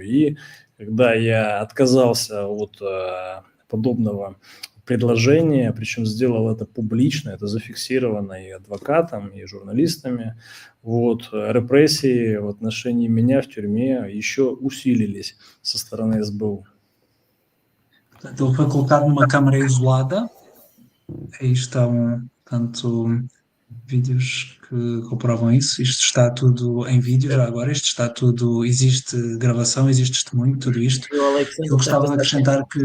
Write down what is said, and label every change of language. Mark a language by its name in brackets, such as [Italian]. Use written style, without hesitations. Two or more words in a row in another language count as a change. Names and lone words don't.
[Russian] И когда я отказался от подобного предложения, причем сделал это публично, это зафиксировано и адвокатом, и журналистами, репрессии в отношении меня в тюрьме еще усилились со стороны СБУ. [Portuguese] Portanto, ele foi colocado numa câmara isolada. Aí estão, tanto vídeos que comprovam isso. Isto está tudo em vídeo já agora. Isto está tudo, existe gravação, existe testemunho, tudo isto. Eu gostava de acrescentar que...